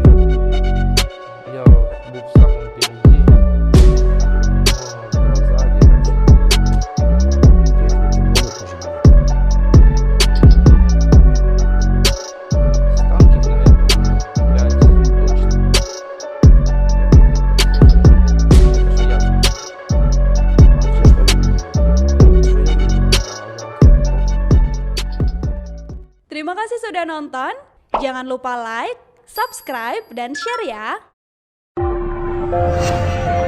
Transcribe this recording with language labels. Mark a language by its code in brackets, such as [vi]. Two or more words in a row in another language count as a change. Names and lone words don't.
[ru] Я был в самом впереди, сзади. Танков, наверное, 5 точно. Это что я знаю. [id] Terima kasih sudah nonton. Jangan lupa like, subscribe, dan share ya.